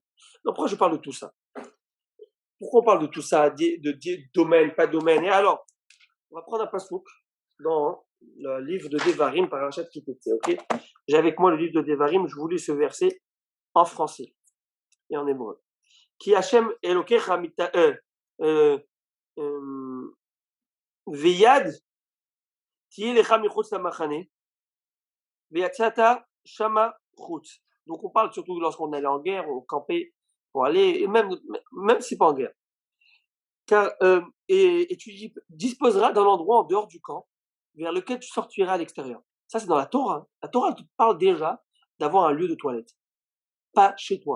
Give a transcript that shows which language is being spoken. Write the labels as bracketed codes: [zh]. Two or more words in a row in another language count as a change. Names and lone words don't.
[fr] Donc pourquoi je parle de tout ça? Pourquoi on parle de tout ça, de domaine, pas domaine? Et alors, on va prendre un passouk dans le livre de Devarim, Parashat Kitetse, ok? J'ai avec moi le livre de Devarim, je vous lis ce verset en français et en hébreu. [he] כי ה׳ אלוקיך ויד תהיה לך מחוץ למחנה ויצאת שמה חוץ. [fr] Donc on parle surtout lorsqu'on allait en guerre, on campait pour aller, et même si pas en guerre. Car, et tu disposeras d'un endroit en dehors du camp vers lequel tu sortiras à l'extérieur. Ça, c'est dans la Torah. La Torah te parle déjà d'avoir un lieu de toilette, pas chez toi.